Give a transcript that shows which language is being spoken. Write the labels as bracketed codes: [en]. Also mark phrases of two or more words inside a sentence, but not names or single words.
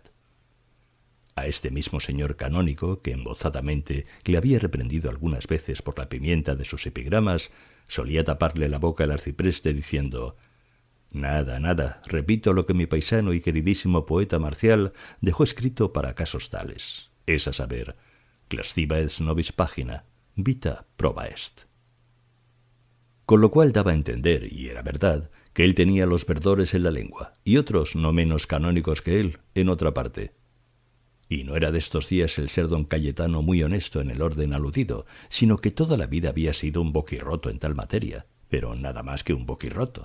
[es] A este mismo señor canónico, que embozadamente le había reprendido algunas veces por la pimienta de sus epigramas, solía taparle la boca el arcipreste diciendo: «Nada, nada, repito lo que mi paisano y queridísimo poeta Marcial dejó escrito para casos tales, es a saber, [la] clastiva et nobis pagina, vita proba est». [es] Con lo cual daba a entender, y era verdad, que él tenía los verdores en la lengua, y otros, no menos canónicos que él, en otra parte. Y no era de estos días el ser don Cayetano muy honesto en el orden aludido, sino que toda la vida había sido un boquirroto en tal materia, pero nada más que un boquirroto.